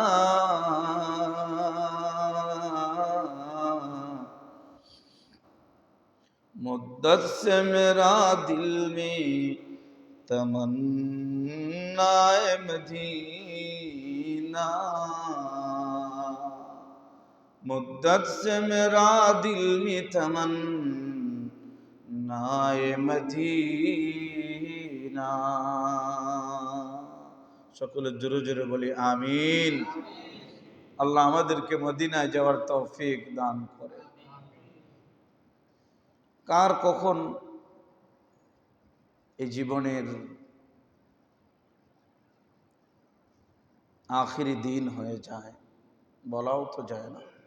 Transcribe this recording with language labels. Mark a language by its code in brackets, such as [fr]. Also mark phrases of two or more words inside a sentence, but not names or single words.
[ur] مدت سے میرا دل میں تمنا مدینہ، مدت سے میرا دل میں تمنا مدینہ۔ [bn] সকলে জোরে জোরে বলি আমিন। আল্লাহ আমাদেরকে মদিনায় যাওয়ার তৌফিক দান করে। কার কখন এই জীবনের আখিরি দিন হয়ে যায় বলাও তো যায় না।